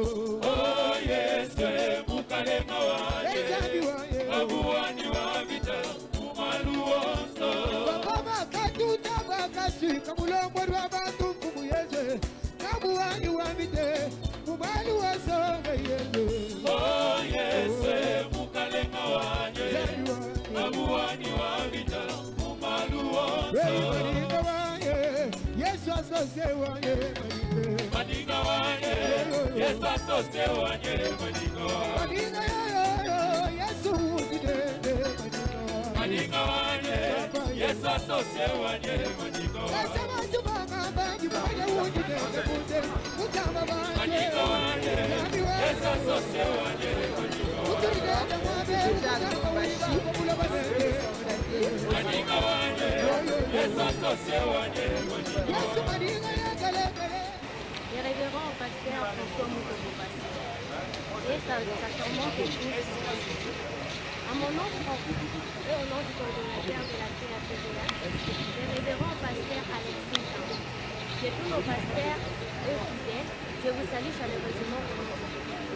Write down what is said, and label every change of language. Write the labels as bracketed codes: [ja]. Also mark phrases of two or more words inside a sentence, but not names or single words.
[lua] oh Yesu mukalenga wae kabuani wangite mubaluoso baba katuta bakasi kamulombo lwabantu mfumu Yesu kabuani wangite mubaluoso Yesu oh Yesu mukalenga wae kabuani wangite mubaluoso Yesu asosewaye Madinga waye Yesu asosewaye Madinga waye Yesu udidende Madinga waye Yesu asosewaye Madinga waye Nasema jubanga bangi baye udidende kunde Utama baye Madinga waye Yesu asosewaye Madinga waye Udidende mwabe Udidende mwabe Madinga waye Yesu asosewaye Madinga Yesu madinga ya galekele [fr] Les révérends pasteur François Moukobo pasteur. Et sa charmante épouse. À mon nom propre et au nom du coordonnateur de la CACDA, les révérends pasteur Alexis Jean. Et tous nos pasteurs et fidèles, je vous salue chaleureusement au nom de Jésus.